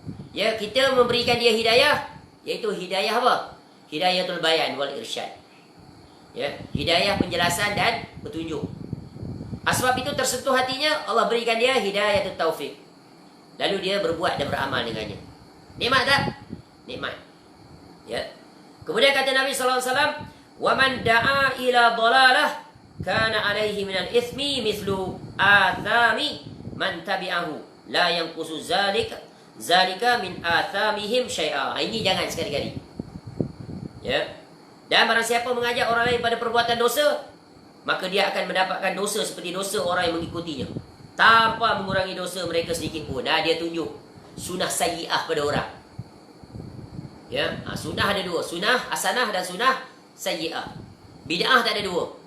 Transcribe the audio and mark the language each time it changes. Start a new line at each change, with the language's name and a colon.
Malay: Ya, kita memberikan dia hidayah, iaitu hidayah apa? Hidayatul bayan wal irsyad. Ya, hidayah penjelasan dan petunjuk. Sebab itu tersentuh hatinya, Allah berikan dia hidayatul taufik. Lalu dia berbuat dan beramal dengannya. Nikmat tak? Nikmat. Ya. Kemudian kata Nabi SAW,
Arabic: وَمَنْ دَعَا إِلَى ضَلَالَهِ كَانَ عَلَيْهِ مِنَ الْإِثْمِ مِثْلُ آثَامِ مَنْ تَبِعَهُ لَا يَنْقُصُ ذَلِكَ مِنْ آثَامِهِمْ شَيْئًا.
Malay: Ini jangan sekali-kali. Ya. Dan barang siapa mengajak orang lain pada perbuatan dosa, maka dia akan mendapatkan dosa seperti dosa orang yang mengikutinya, tanpa mengurangi dosa mereka sedikit pun. Dia tunjuk sunnah sayyi'ah pada orang. Ya, sunnah ada dua, sunnah hasanah dan sunnah sayyi'ah. Bid'ah tak ada dua.